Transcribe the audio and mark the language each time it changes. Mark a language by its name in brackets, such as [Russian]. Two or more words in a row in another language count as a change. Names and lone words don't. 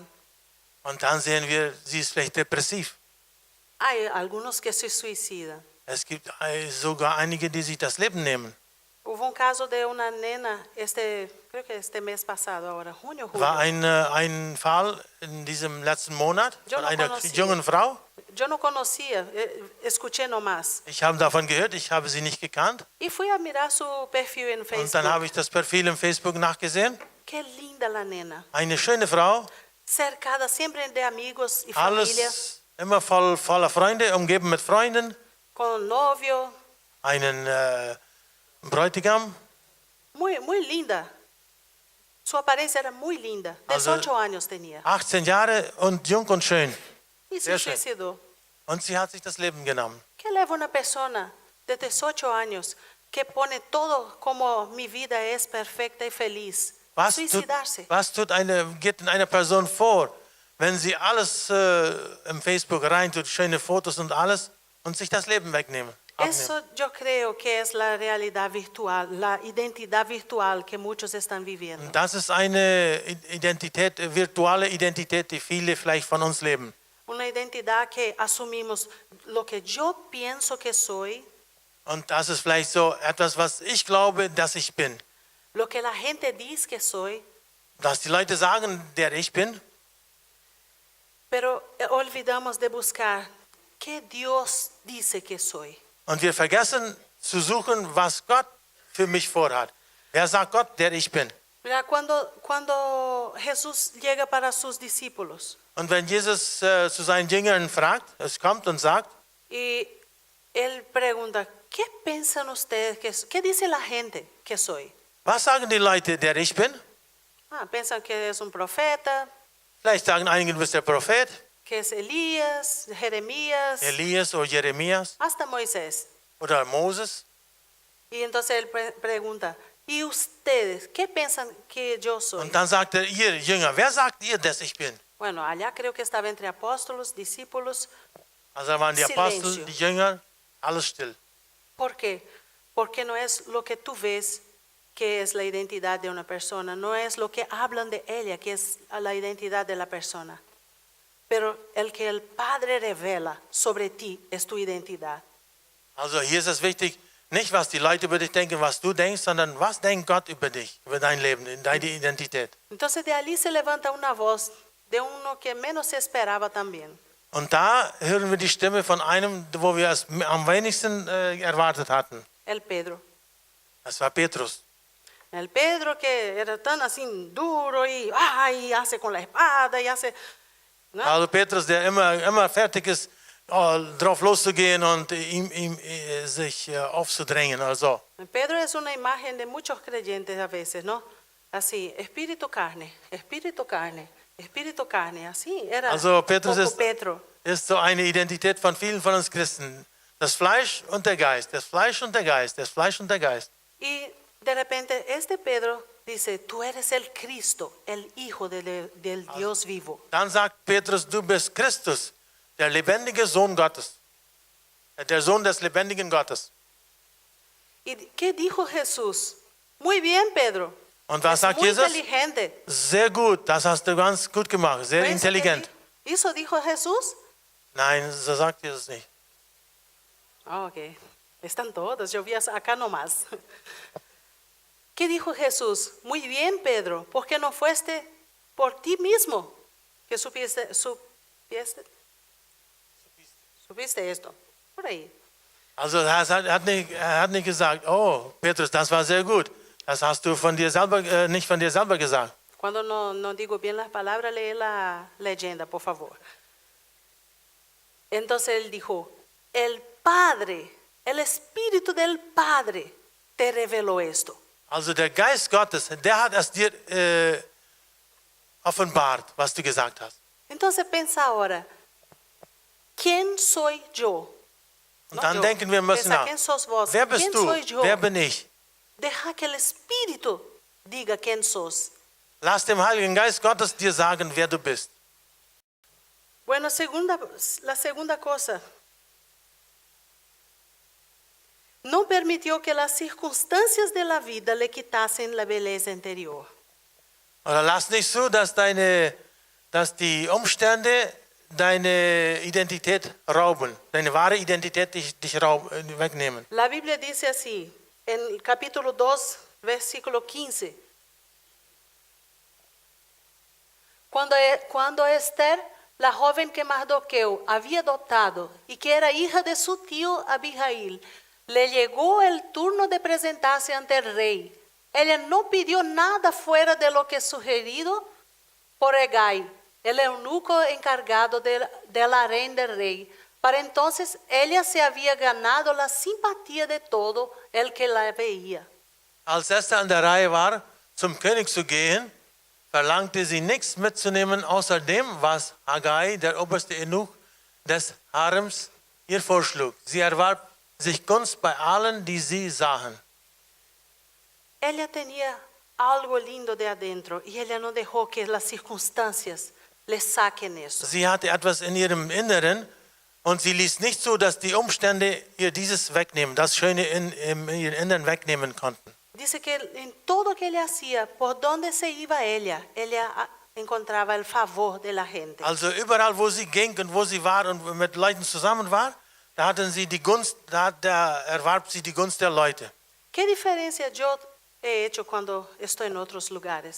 [German] Und dann sehen wir, sie ist vielleicht depressiv. [Spanish] Hay algunos que se suicidan. [German] Es gibt sogar einige, die sich das Leben nehmen. [Spanish] Hubo un caso de una nena, creo que este mes pasado, ahora, junio, julio. [German] War ein Fall in diesem letzten Monat [Spanish] Yo [German] von [Spanish] no [German] einer [Spanish] conocía. [German] jungen Frau. [Spanish] Yo no conocía, escuché nomás. [German] Ich habe davon gehört, ich habe sie nicht gekannt. [Spanish] Y fui a mirar su perfil en [German] Und dann [Spanish] Facebook. [German] habe ich das Profil im Facebook nachgesehen. [Spanish] Qué linda la nena. [German] Eine schöne Frau, [Spanish] Cercada siempre de amigos y familia, [German] alles immer voller Freunde, umgeben mit Freunden, [Spanish] con novio. [German] einen Bräutigam. [Spanish] Muy, muy linda. Su apariencia era muy linda. [German] Also- [Spanish] 18 años tenía. [German] 18 Jahre und jung und schön. [Spanish] Y [German] Sehr [Spanish] se [German] schön. [Spanish] suicidó. [German] Und sie hat sich das Leben genommen. [Spanish] ¿Qué leva una persona de 18 años que pone todo como mi vida es perfecta y feliz? Suicidarse. [German] Geht in einer Person vor, wenn sie alles im Facebook reintut, schöne Fotos und alles, und sich das Leben wegnehmen? [Spanish] Eso yo creo que es la realidad virtual, la identidad virtual que muchos están viviendo. [German] Das ist eine Identität, virtuelle Identität, die viele vielleicht von uns leben. [Spanish] Una identidad que asumimos lo que yo pienso que soy, [German] Und das ist vielleicht so etwas, was ich glaube, dass ich bin. [Spanish] lo que la gente dice que soy, [German] Dass die Leute sagen, der ich bin, [Spanish] pero olvidamos de buscar qué Dios dice que soy. [German] und wir vergessen zu suchen, was Gott für mich vorhat. Wer sagt Gott, der ich bin? [Spanish] Mira, cuando Jesús llega para sus discípulos [German] Und wenn Jesus zu seinen Jüngern fragt, es kommt und sagt, [Spanish] y él pregunta, ¿qué piensan ustedes qué dice la gente que soy? [German] was sagen die Leute, der ich bin? [Spanish] Piensan que es un profeta, [German] Vielleicht sagen einige, du bist der Prophet, [Spanish] que es Elías, Jeremías, [German] Elias oder Jeremias [Spanish] hasta Moisés. [German] oder Moses. [Spanish] Y entonces él pregunta, ¿y ustedes qué piensan que yo soy? [German] Und dann sagt er, ihr Jünger, wer sagt ihr, dass ich bin? [Spanish] Bueno, allá creo que estaba entre apóstolos, discípulos. [German] Also da waren die Apostel, [Spanish] Silencio. [German] die Jünger, alles still. [Spanish] ¿Por qué? Porque no es lo que tú ves que es la identidad de una persona, no es lo que hablan de ella que es la identidad de la persona, pero el que el Padre revela sobre ti es tu identidad. [German] Also hier ist es wichtig, nicht was die Leute über dich denken, was du denkst, sondern was denkt Gott über dich, über dein Leben, deine Identität. [Spanish] Entonces de allí se levanta una voz de uno que menos se esperaba también. [German] Und da hören wir die Stimme von einem, wo wir es am wenigsten erwartet hatten. [Spanish] El Pedro. [German] Das war Petrus. [Spanish] El Pedro que era tan así duro y hace con la espada y hace... ¿no? [German] Also Petrus, der immer fertig ist, drauf loszugehen und sich aufzudrängen. Also. [Spanish] Pedro es una imagen de muchos creyentes a veces, ¿no? Así, espíritu, carne, espíritu, carne, espíritu, carne. Así era [German] Also Petrus [Spanish] poco [German] ist, [Spanish] Pedro. [German] ist so eine Identität von vielen von uns Christen. Das Fleisch und der Geist, das Fleisch und der Geist, das Fleisch und der Geist. [Spanish] Y de repente este Pedro dice, tú eres el Cristo, el Hijo del Dios vivo. [German] Dann sagt Petrus, du bist Christus, der lebendige Sohn Gottes. Der Sohn des lebendigen Gottes. [Spanish] ¿Y qué dijo Jesús? Muy bien, Pedro. [German] Und was [Spanish] Es [German] sagt [Spanish] muy [German] Jesus? [Spanish] inteligente. [German] Sehr gut, das hast du ganz gut gemacht, sehr [Spanish] ¿No es [German] intelligent. [Spanish] ¿Eso dijo Jesús? [German] Nein, so sagt Jesus nicht. [Spanish] Ok, están todas, yo vi acá nomás. ¿Qué dijo Jesús? Muy bien, Pedro, ¿por qué no fuiste por ti mismo que supiste esto? Por ahí. [German] Also er hat nicht gesagt, oh Petrus, das war sehr gut. Das hast du von dir selber, nicht von dir selber gesagt. [Spanish] Cuando no digo bien las palabras, lee la leyenda, por favor. Entonces él dijo, el Padre, el Espíritu del Padre te reveló esto. [German] Also der Geist Gottes, der hat es dir offenbart, was du gesagt hast. [Spanish] Entonces pensa ahora, ¿quién soy yo? [German] Und [Spanish] No [German] dann [Spanish] yo. [German] denken wir müssen [Spanish] Pensa, [German] nach, [Spanish] ¿quién sos vos? [German] wer bist [Spanish] ¿Quién [German] du? [Spanish] soy yo? [German] Wer bin ich? [Spanish] Deja que el Espíritu diga quién sos. [German] Lass dem Heiligen Geist Gottes dir sagen, wer du bist. [Spanish] Bueno, la segunda cosa. No permitió que las circunstancias de la vida le quitasen la belleza interior. Oder lass nicht zu, dass die Umstände deine Identität rauben, deine wahre Identität dich wegnehmen. La Biblia dice así, en el capítulo 2, versículo 15. Cuando Esther, la joven que Mardoqueo había adoptado y que era hija de su tío Abihail, le llegó el turno de presentarse ante el rey. Ella no pidió nada fuera de lo que sugerido por Hegai, el eunuco encargado del harén del rey. Para entonces ella se había ganado la simpatía de todo el que la veía. [German] Als Esther an der Reihe war, zum König zu gehen, verlangte sie nichts mitzunehmen, außer dem, was Hegai, der oberste Eunuch des Harems, ihr vorschlug. Sie erwarb sich Gunst bei allen, die sie sahen. [Spanish] Ella tenía algo lindo de adentro y ella no dejó que las circunstancias le saquen eso. [German] Sie hatte etwas in ihrem Inneren und sie ließ nicht zu, dass die Umstände ihr dieses wegnehmen, das Schöne in ihrem Inneren wegnehmen konnten. [Spanish] Dice que en todo que ella hacía, por donde se iba ella encontraba el favor de la gente. [German] Also überall, wo sie ging und wo sie war und mit Leuten zusammen war, da hatten sie die Gunst, da erwarb sie die Gunst der Leute. [Spanish] ¿Qué diferencia yo he hecho cuando estoy en otros lugares?